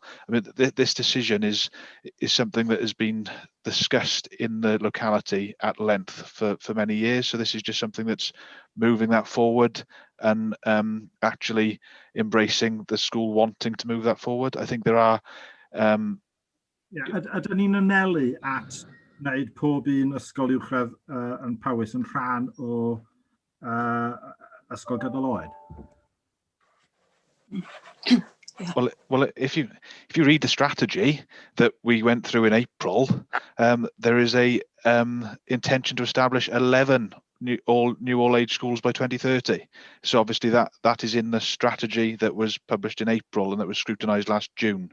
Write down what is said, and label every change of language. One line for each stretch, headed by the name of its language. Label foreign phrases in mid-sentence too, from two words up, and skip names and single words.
English: I mean, this decision is something that has been discussed in the locality at length for many years. So this is just something that's moving that forward and actually embracing the school wanting to move that forward. I think there are.
Welsh: Ydyn ni'n anelu at wneud pob un ysgol uwchradd yn Powys yn rhan o ysgol gydol oed?
English: Well, if you read the strategy that we went through in April, there is a intention to establish 11 new all-age schools by 2030. So obviously that is in the strategy that was published in April and that was scrutinised last June.